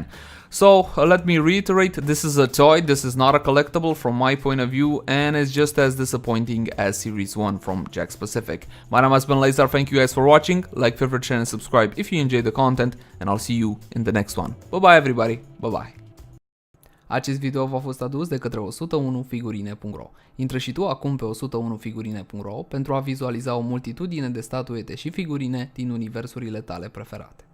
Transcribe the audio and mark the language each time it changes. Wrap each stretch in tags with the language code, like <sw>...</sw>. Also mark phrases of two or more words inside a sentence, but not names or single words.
<en>So let me reiterate, this is a toy, this is not a collectible from my point of view, and it's just as disappointing as Series 1 from Jakks Pacific. My name has been Lazar, thank you guys for watching, like, favorite, share and subscribe if you enjoyed the content, and I'll see you in the next one. Bye bye everybody, bye bye.</en> <ro>Acest video v-a fost adus de către 101figurine.ro. Intră și tu acum pe 101figurine.ro pentru a vizualiza o multitudine de statuete și figurine din universurile tale preferate.</ro>